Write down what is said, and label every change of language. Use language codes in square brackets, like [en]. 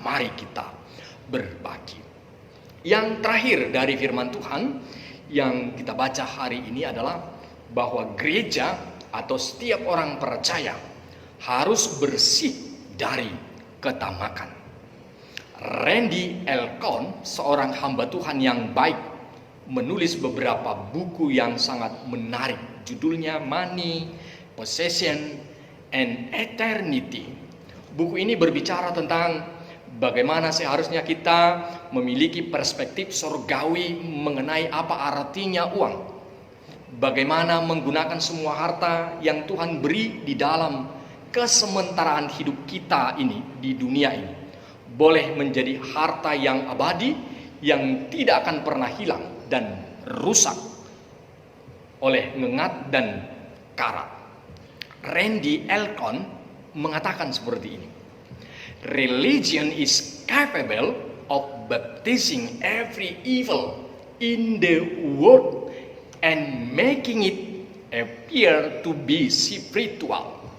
[id] Mari kita berbagi. Yang terakhir dari firman Tuhan yang kita baca hari ini adalah bahwa gereja atau setiap orang percaya harus bersih dari ketamakan. Randy Elkon, seorang hamba Tuhan yang baik, menulis beberapa buku yang sangat menarik. Judulnya Money, Possession, and Eternity. Buku ini berbicara tentang bagaimana seharusnya kita memiliki perspektif surgawi mengenai apa artinya uang. Bagaimana menggunakan semua harta yang Tuhan beri di dalam kesementaraan hidup kita ini di dunia ini boleh menjadi harta yang abadi, yang tidak akan pernah hilang dan rusak oleh ngengat dan karat. Randy Elkon mengatakan seperti ini. [en] Religion is capable of baptizing every evil in the world and making it appear to be spiritual.